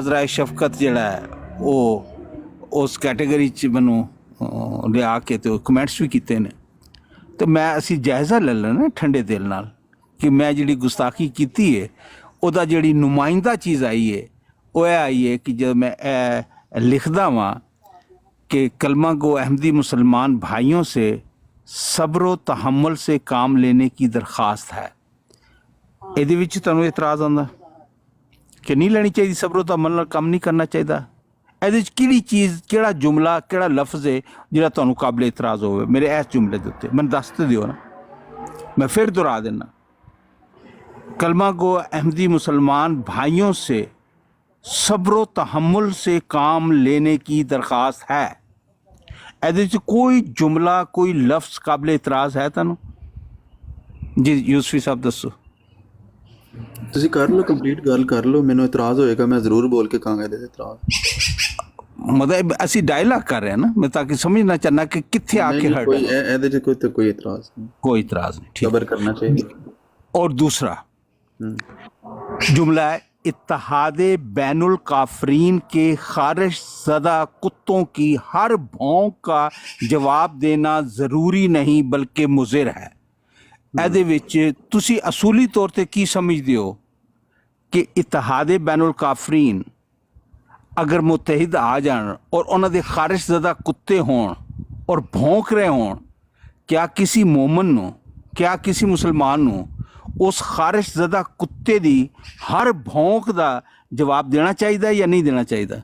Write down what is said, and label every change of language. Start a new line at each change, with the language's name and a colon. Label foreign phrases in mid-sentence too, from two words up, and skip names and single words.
Punjabi: ਅਜ਼ਰਾ ਸ਼ਫਕਤ ਜਿਹੜਾ ਹੈ ਉਹ ਉਸ ਕੈਟੇਗਰੀ 'ਚ ਮੈਨੂੰ ਲਿਆ ਕੇ ਤੇ ਕਮੈਂਟਸ ਵੀ ਕੀਤੇ ਨੇ, ਤੇ ਮੈਂ ਅਸੀਂ ਜਾਇਜ਼ਾ ਲੈ ਲੈਣਾ ਠੰਡੇ ਦਿਲ ਨਾਲ ਕਿ ਮੈਂ ਜਿਹੜੀ ਗੁਸਤਾਖੀ ਕੀਤੀ ਹੈ ਉਹਦਾ ਜਿਹੜੀ ਨੁਮਾਇੰਦਾ ਚੀਜ਼ ਆਈ ਹੈ ਉਹ ਇਹ ਆਈ ਹੈ ਕਿ ਜਦ ਮੈਂ ਇਹ ਲਿਖਦਾ ਵਾਂ
Urdu: کہ کلمہ گو احمدی مسلمان بھائیوں سے صبر و تحمل سے کام لینے کی درخواست ہے۔
Punjabi: ਇਹਦੇ ਵਿੱਚ ਤੁਹਾਨੂੰ ਇਤਰਾਜ਼ ਆਉਂਦਾ ਕਿ ਨਹੀਂ ਲੈਣੀ ਚਾਹੀਦੀ ਸਬਰ و ਤਹਮਲ ਨਾਲ ਕੰਮ ਨਹੀਂ ਕਰਨਾ ਚਾਹੀਦਾ? ਇਹਦੇ ਵਿੱਚ ਕਿਹੜੀ ਚੀਜ਼, ਕਿਹੜਾ ਜੁਮਲਾ, ਕਿਹੜਾ ਲਫ਼ਜ਼ ਹੈ ਜਿਹੜਾ ਤੁਹਾਨੂੰ ਕਾਬਲ ਇਤਰਾਜ਼ ਹੋਵੇ ਮੇਰੇ ਇਸ ਜੁਮਲੇ ਦੇ ਉੱਤੇ? ਮੈਨੂੰ ਦੱਸ ਦਿਓ ਨਾ, ਮੈਂ ਫਿਰ ਦੁਹਰਾ ਦੇਣਾ।
Urdu: کلمہ گو احمدی مسلمان بھائیوں سے صبر و تحمل سے کام لینے کی درخواست ہے۔
Punjabi: ਇਹਦੇ ਵਿੱਚ ਕੋਈ ਜੁਮਲਾ, ਕੋਈ ਲਫ਼ਜ਼ ਕਾਬਲ ਇਤਰਾਜ਼ ਹੈ ਤੁਹਾਨੂੰ? ਜੀ ਯੂਸਫੀ ਸਾਹਿਬ ਦੱਸੋ। ਤੁਸੀਂ ਕਰ ਲਓ, ਕੰਪਲੀਟ ਗੱਲ ਕਰ ਲਓ, ਮੈਨੂੰ ਇਤਰਾਜ਼ ਹੋਏਗਾ ਮੈਂ ਜ਼ਰੂਰ ਬੋਲ ਕੇ ਕਹਾਂਗਾ ਇਹਦੇ ਤੇ ਇਤਰਾਜ਼। ਮਤਲਬ ਅਸੀਂ ਡਾਇਲਾਗ ਕਰ ਰਹੇ ਹਾਂ ਨਾ, ਮੈਂ ਤਾਂ ਕਿ ਸਮਝਣਾ ਚਾਹਨਾ ਕਿ ਕਿੱਥੇ ਆ ਕੇ ਹਟ ਕੋਈ ਇਹਦੇ 'ਚ ਕੋਈ ਇਤਰਾਜ਼ ਨਹੀਂ,
Urdu: ਕੋਈ ਇਤਰਾਜ਼ نہیں، ٹھیک۔ صبر کرنا چاہیے۔ اور دوسرا جملہ ہے اتحاد بین الکافرین کے خارج زدہ کتوں کی ہر بھونک کا جواب دینا ضروری نہیں بلکہ مضر ہے۔
Punjabi: ਇਹਦੇ ਵਿੱਚ ਤੁਸੀਂ ਅਸੂਲੀ ਤੌਰ ਤੇ ਕੀ ਸਮਝਦੇ ਹੋ ਕਿ ਇਤਿਹਾਦ ਬੈਨ الکافرین ਅਗਰ ਮੁਤਹਿਦ ਆ ਜਾਣ ਔਰ ਉਹਨਾਂ ਦੇ ਖਾਰਿਜ ਜ਼ਦਾ ਕੁੱਤੇ ਹੋਣ ਔਰ ਭੌਂਕ ਰਹੇ ਹੋਣ, ਕਿਆ ਕਿਸੇ ਮੋਮਨ ਨੂੰ, ਕਿਆ ਕਿਸੇ ਮੁਸਲਮਾਨ ਨੂੰ ਉਸ ਖਾਰਿਸ਼ ਜ਼ਦਾ ਕੁੱਤੇ ਦੀ ਹਰ ਭੌਂਕ ਦਾ ਜਵਾਬ ਦੇਣਾ ਚਾਹੀਦਾ ਜਾਂ ਨਹੀਂ ਦੇਣਾ ਚਾਹੀਦਾ?